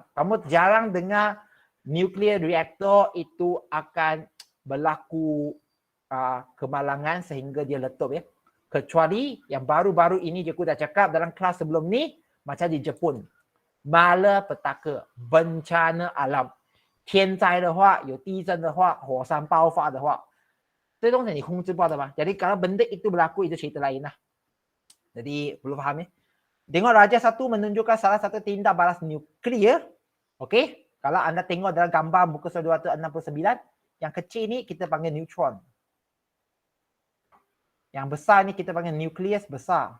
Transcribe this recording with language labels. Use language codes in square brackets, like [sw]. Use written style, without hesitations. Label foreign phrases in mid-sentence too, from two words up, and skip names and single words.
[ms] Kamu jarang dengar [en] nuclear reactor [ms] itu akan berlaku kemalangan sehingga dia letup ya. Kecuali yang baru-baru ini je aku dah cakap dalam kelas sebelum ni, macam di Jepun. Malapetaka, bencana alam. [zh] 天灾的话，有地震的话，火山爆发的话，这东西你控制不到的嘛。 [ms] Jadi kalau benda itu berlaku, itu cerita lain lah. Jadi perlu faham ya. Tengok Raja 1 menunjukkan salah satu tindak balas nuklear. Okey. Kalau anda tengok dalam gambar muka surat 269, yang kecil ni kita panggil neutron. Yang besar ni kita panggil nukleus besar.